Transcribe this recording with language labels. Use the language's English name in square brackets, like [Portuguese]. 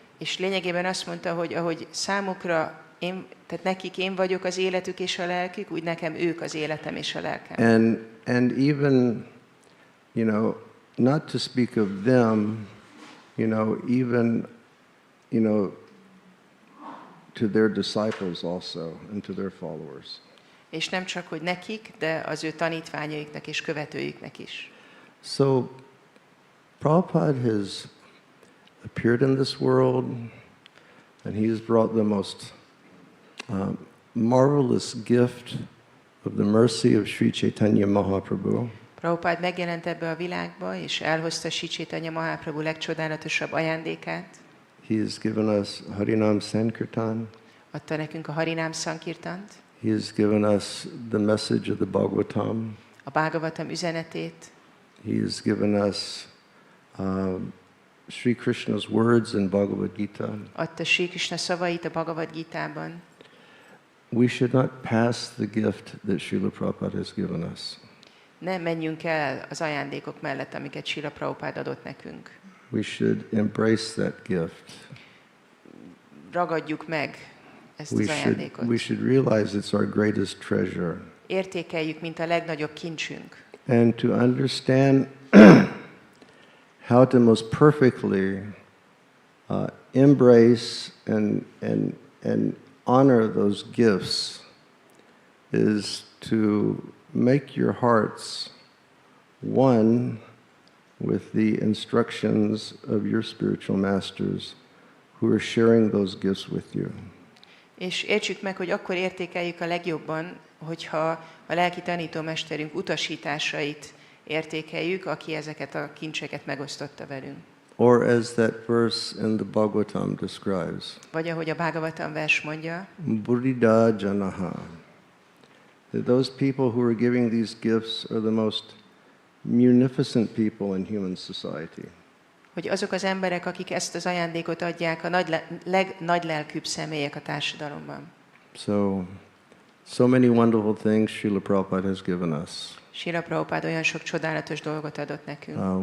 [Hungarian] És lényegében azt mondta, hogy ahogy számukra, tehát nekik én vagyok az életük és a lelkük, úgy nekem ők az életem és a lelkem. [English] And even, not to speak of them, even, to their disciples also and to their followers. [Hungarian] És nem csak, hogy nekik, de az ő tanítványaiknak és követőiknek is. [English] So, Prabhupada has appeared in this world, and he has brought the most marvelous gift of the mercy of Sri Chaitanya Mahaprabhu. [Hungarian] Prabhupada megjelent ebbe a világba, és elhozta Sri Chaitanya Mahaprabhu legcsodálatosabb ajándékát. [English] He has given us Harinam Sankirtan. [Hungarian] Adta nekünk a Harinám Sankirtant. [English] He has given us the message of the Bhagavatam. [Hungarian] A Bhagavatam üzenetét. [English] He has given us Sri Krishna's words in Bhagavad Gita. [Hungarian] Adta Sri Krishna szavait a Bhagavad Gitában. [English] We should not pass the gift that Srila Prabhupada has given us. [Hungarian] Ne menjünk el az ajándékok mellett, amiket Srila Prabhupada adott nekünk. [English] We should embrace that gift. [Hungarian] Ragadjuk meg ezt az ajándékot. [English] We should realize it's our greatest treasure. [Hungarian] Értékeljük, mint a legnagyobb kincsünk. [English] And to understand how to most perfectly embrace and honor those gifts is to make your hearts one with the instructions of your spiritual masters who are sharing those gifts with you. [Hungarian] És értsük meg, hogy akkor értékeljük a legjobban, hogyha a lelki tanítómesterünk utasításait értékeljük, aki ezeket a kincseket megosztotta velünk. [English] Or as that verse in the Bhagavatam describes. [Hungarian] Vagy ahogy a Bhagavatam vers mondja, [Sanskrit] Buddhida janaha. [English] That those people who are giving these gifts are the most munificent people in human society. [Hungarian] Hogy azok az emberek, akik ezt az ajándékot adják, a legnagylelkűbb személyek a társadalomban. [English] So many wonderful things Srila Prabhupada has given us. [Hungarian] Srila Prabhupada olyan sok csodálatos dolgot adott nekünk.